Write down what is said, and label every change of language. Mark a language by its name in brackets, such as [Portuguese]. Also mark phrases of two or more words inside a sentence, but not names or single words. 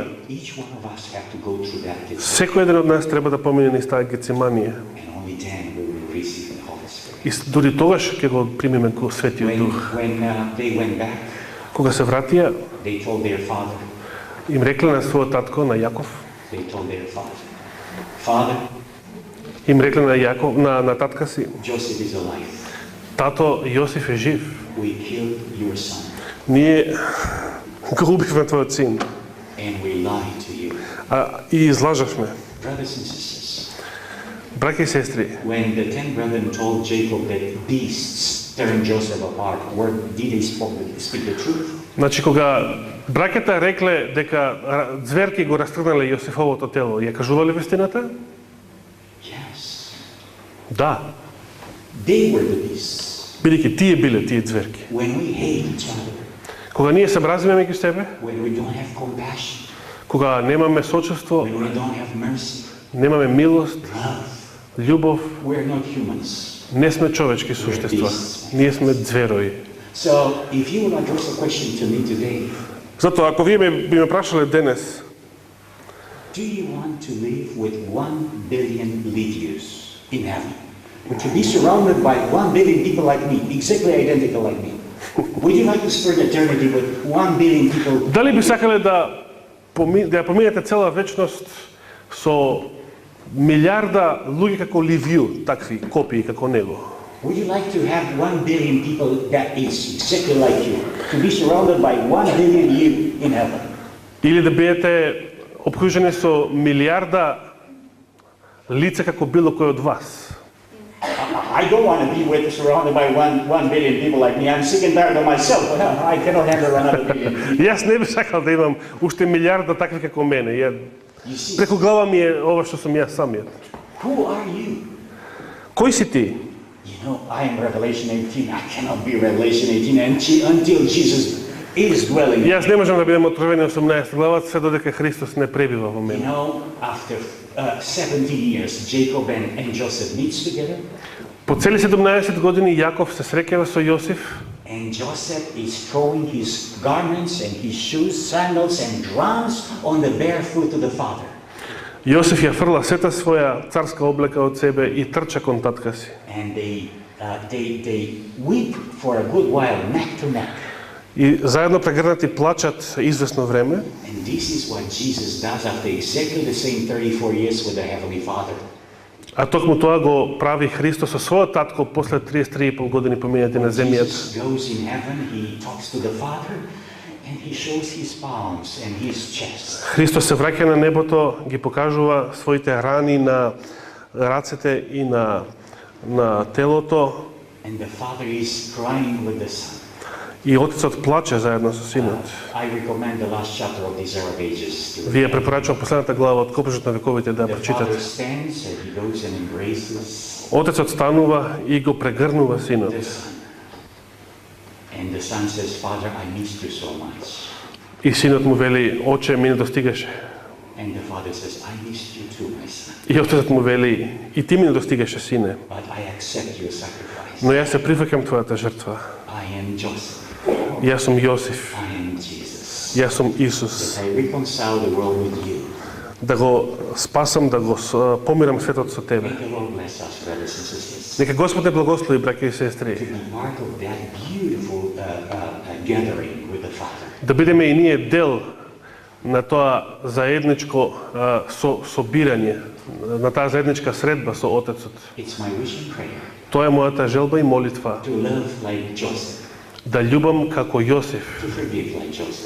[English] Each one of us have to go through that baptism, [Macedonian] Секој еден од нас треба да помине низ таа гециманија. [English] and only then we will receive the Holy Spirit. [Macedonian] И дури тогаш ќе го примиме го Светиот Дух. [English] When they went back, [Macedonian] Кога се вратија, [English] they told their father, [Macedonian] им рекле на својот татко, на Јаков, [English] they told their father, Father, [Macedonian] им рекле на Јаков, на татка си, [English] Joseph is alive. [Macedonian] тато Јосиф е жив. [English] We killed your son, [Macedonian] Ние го убивме твојот син, [English] and we lied to you. [Macedonian] и излажавме. [English] Brothers and sisters, [Macedonian] Браќа и сестри, [English] when the 10 brethren told Jacob that beasts turned Joseph apart, did they speak the truth? [Macedonian] значи кога браќата рекле дека зверки го растргнале Јосифовото тело, ја кажувале вистината? [English] Yes. [Macedonian] Да, [English] They were the beasts. [Macedonian] бидејќи тие биле тие зверки. [English] When we hate each other, [Macedonian] Кога ние се мразиме меѓу себе, [English] when we don't have compassion, [Macedonian] кога немаме сочувство, [English] when we don't have mercy, [Macedonian] немаме милост, [English] love, [Macedonian] љубов, [English] we're not humans. [Macedonian] не сме човечки суштества. Ние сме зверои. [English] So, if you will address a question to me today, [Macedonian] Затоа, ако вие би ме прашале денес, [English] do you want to live with 1 billion Lydias in heaven? To be surrounded by 1 billion people like me, exactly identical like me. Would you like to spend eternity with 1 billion people? [Macedonian] дали би сакале да ја поминете цела вечност со милиарда луѓе како Ливију, такви копии како него? [English] Would you like to have 1 billion people that is exactly like you? To be surrounded by 1 billion you in heaven? [Macedonian] Или да бидете обкружени со милиарда лица како било кој од вас? [English] I don't want to be surrounded by 1 billion people like me. I'm sick and tired of myself. I cannot handle another billion people. [Macedonian] Јас не би сакал да имам уште милиарда такви како мене. [English] You see, [Macedonian] Преку глава ми е ова што сум јас самиот. [English] who are you? [Macedonian] Кој си ти? [English] You know, I am Revelation 18. I cannot be Revelation 18 until Jesus is dwelling. [Macedonian] Јас не можам да бидам Откровение 18 глава се додека Христос не пребива во [English] You [Macedonian] мене. [English] know, after 70 years, Jacob and Joseph meets together, [Macedonian] По цели 17 години Јаков се среќава со Јосиф [English] and Joseph is throwing his garments and his shoes, sandals, and drums on the bare foot of the father. [Macedonian] Јосиф ја фрла сета своја царска облека од себе и трча кон татка си. [English] And they weep for a good while, neck to neck. [Macedonian] И заедно прегрнати плачат извесно време. [English] And this is what Jesus does after exactly the same 34 years with the Heavenly Father. [Macedonian] А токму тоа го прави Христос со својот татко после 33,5 години поминати на земјата. [English] Jesus goes in heaven, he talks to the Father, and he shows his palms and his chest. [Macedonian] Христос се враќа на небото, ги покажува своите рани на рацете и на телото, [English] And the Father is crying with the Son. [Macedonian] и Отецот плаче заедно со Синот. [English] I recommend the last chapter of these Arab Ages to [Macedonian] Вие препорачувам последната глава од Копрежот на вековите да [English] The [Macedonian] прочитате. [English] Father stands and he goes and embraces [Macedonian] Отецот станува и го прегрнува Синот. [English] the Son. And the Son says, Father, I missed you so much. [Macedonian] И Синот му вели, Оче, ми не достигаше. [English] And the Father says, I missed you too, my son. [Macedonian] И Отецот му вели, и ти ми не достигаше, Сине. [English] But I accept your sacrifice. [Macedonian] Но јас се прифаќам твојата жртва. [English] I am Joseph. [Macedonian] Јас сум Јосиф. [English] I am Jesus. [Macedonian] Јас сум Исус. [English] That I reconcile the world with you. [Macedonian] Да го спасам, да го помирам светот со тебе. [English] May the Lord bless us, brothers and sisters, [Macedonian] Нека Господ не благослови, браќа и сестри, [English] to be part of that beautiful gathering with the Father. [Macedonian] да бидеме и ние дел на тоа заедничко собирање, на таа заедничка средба со Отецот. [English] It's my wish and prayer [Macedonian] Тоа е мојата желба и молитва, [English] to love like Joseph, [Macedonian] да љубам како Јосиф, [English] to forgive like Joseph,